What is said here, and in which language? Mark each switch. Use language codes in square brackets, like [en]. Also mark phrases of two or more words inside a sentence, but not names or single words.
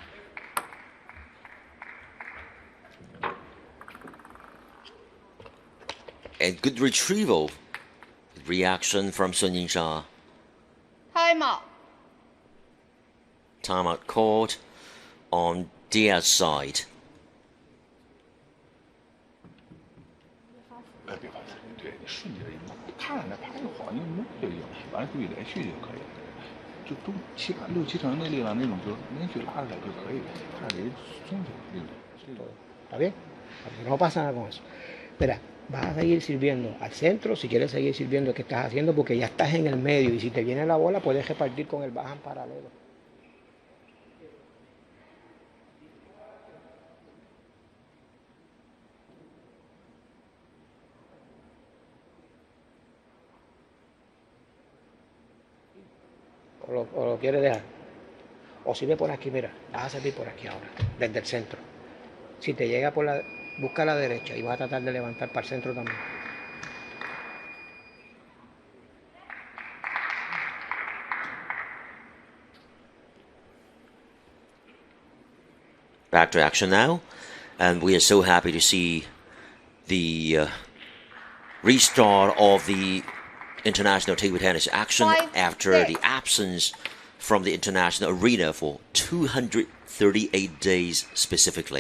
[en] And good retrieval. Reaction from Sun Yingsha. Timeout. Timeout called on DIAZ side. [zh] 别发誓，对你顺着看着拍就好，你摸就行，完了注意连续就可以了。就都6、7成的力量那种，就连续拉出来就可以，看着人松就那种。 [es] ¿Está bien? No pasa nada con eso. Mira, vas a seguir sirviendo al centro si quieres seguir sirviendo lo que estás haciendo porque ya estás en el medio y si te viene la bola puedes repartir con el backhand paralelo. O lo quieres dejar. O sirve por aquí, mira, vas a servir por aquí ahora, desde el centro. Si te llega por la... busca la derecha y vas a tratar de levantar para el centro también. [en] Back to action now, and we are so happy to see the restart of the international table tennis action after the absence from the international arena for 238 days specifically.